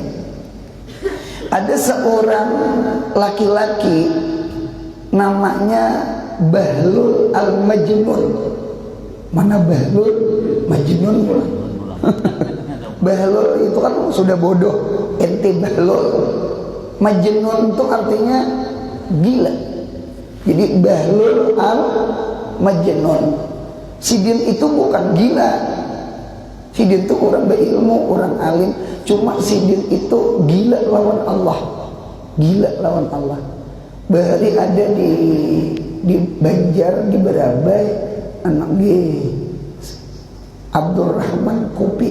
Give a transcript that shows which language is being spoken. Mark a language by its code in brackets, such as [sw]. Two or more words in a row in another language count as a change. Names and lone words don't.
[id] Ada seorang laki-laki namanya Bahlul Al-Majnun. Mana Bahlul? Majnun pula. Bahlul itu kan sudah bodoh, ente Bahlul. Majnun itu artinya gila. Jadi Bahlul Al-Majnun. Sidin itu bukan gila. Sidin itu orang berilmu, orang alim. [bjn] Cuma Sidin itu gila lawan Allah. Bahari ada di Banjar, di Berabai, anak Abdurrahman Kopi.